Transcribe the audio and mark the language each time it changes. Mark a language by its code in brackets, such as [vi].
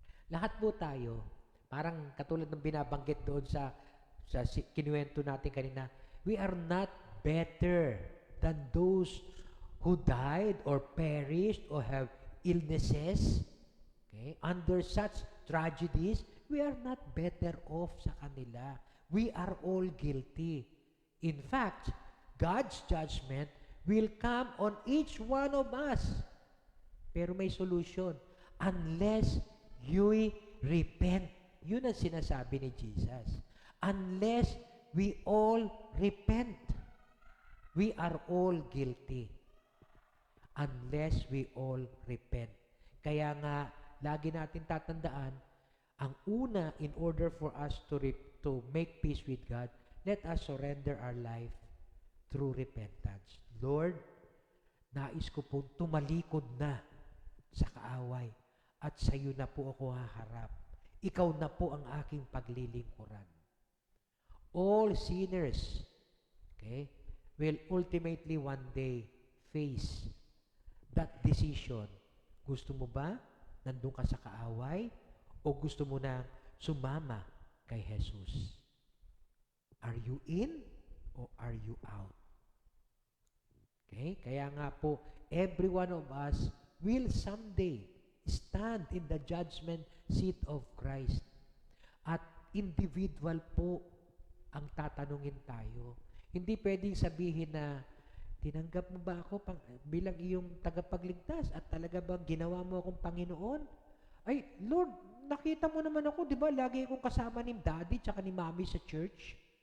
[tl] Lahat po tayo, parang katulad ng binabanggit doon sa kinuwento natin kanina, [en] we are not better than those who died or perished or have illnesses. Okay? Under such tragedies, we are not better off [tl] sa kanila. [en] We are all guilty. In fact, God's judgment will come on each one of us. [tl] Pero may solution. [en] Unless you repent. [tl] Yun ang sinasabi ni Jesus. [en] Unless we all repent. We are all guilty. Unless we all repent. [tl] Kaya nga, lagi natin tatandaan, ang una, [en] in order for us to make peace with God, let us surrender our life through repentance. [tl] Lord, nais ko pong tumalikod na sa kaaway at sa iyo na po ako haharap. Ikaw na po ang aking paglilingkuran. [en] All sinners, okay, will ultimately one day face that decision. [tl] Gusto mo ba nandun ka sa kaaway o gusto mo na sumama kay Jesus? [en] Are you in or are you out? Okay? [tl] Kaya nga po, [en] every one of us will someday stand in the judgment seat of Christ. [tl] At individual po ang tatanungin tayo. Hindi pwedeng sabihin na, tinanggap mo ba ako bilang iyong tagapagligtas at talaga bang ginawa mo akong Panginoon? Ay, Lord, nakita mo naman ako, di ba? Lagi akong kasama ni Daddy tsaka ni Mommy sa church.